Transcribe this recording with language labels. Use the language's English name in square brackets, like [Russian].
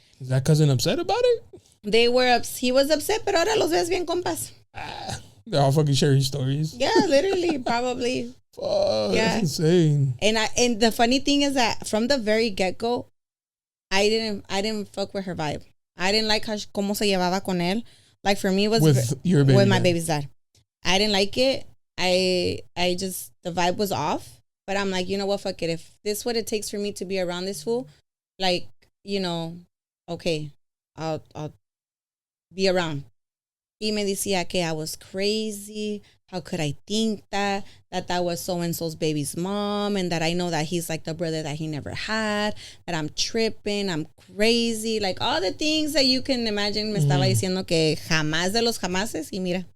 [English] Is that cousin upset about it? He was upset, [Spanish] pero ahora los ves bien compas. [English] They're all fucking sharing stories. Yeah, literally, probably. Fuck, yeah. That's insane. And the funny thing is that from the very get-go, I didn't fuck with her vibe. I didn't like how [Spanish] cómo se llevaba con él. [English] Like, for me, it was with my baby's dad. I didn't like it. I just, the vibe was off. But I'm like, you know what, fuck it. If this is what it takes for me to be around this fool, like, okay, I'll be around. [Spanish] Y me decía que [English] I was crazy. How could I think that was so-and-so's baby's mom, and that I know that he's like the brother that he never had, that I'm tripping, I'm crazy, like all the things that you can imagine. [Spanish] Me estaba diciendo que jamás de los jamases, y mira.